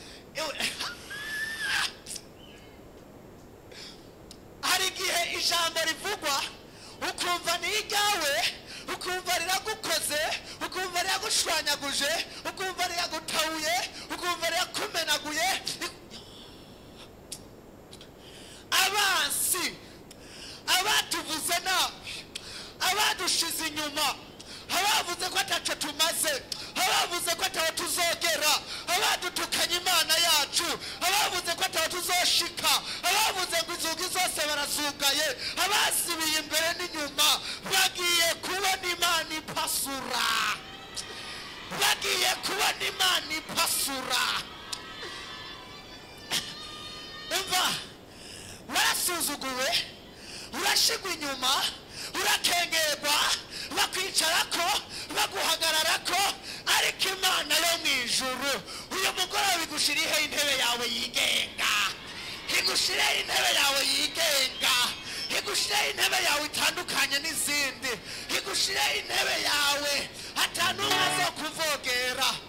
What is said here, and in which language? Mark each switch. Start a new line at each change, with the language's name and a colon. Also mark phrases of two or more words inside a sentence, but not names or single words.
Rundi: hari igihe ijambo rivugwa ukumva ni iryawe ukumva riragukoze ukumva riragushwanyaguje ukumva riragutahuye ukumva rirakumenaguye abansi abatuvuze nabi abadushize inyuma abavuze ko ataco tumaze abavuze ko ataho tuzogera abadutukanye Imana yacu abavuze ko ataho tuzoshika abavuze ngo inzugi zose barazugaye abasibiye imbere n'inyuma bagiye kubona Imana ipasura bagiye kubona Imana ipasura umva warasuzuguwe urashigwa inyuma urakengerwa bakwicarako baguhagararako ariko Imana yo mwijuru uyu mugoroba igushiriho intebe yawe yigenga igushiriho intebe yawe yigenga igushiriho intebe yawe itandukanye n'izindi igushiriho intebe yawe atanumwe aza kuvogera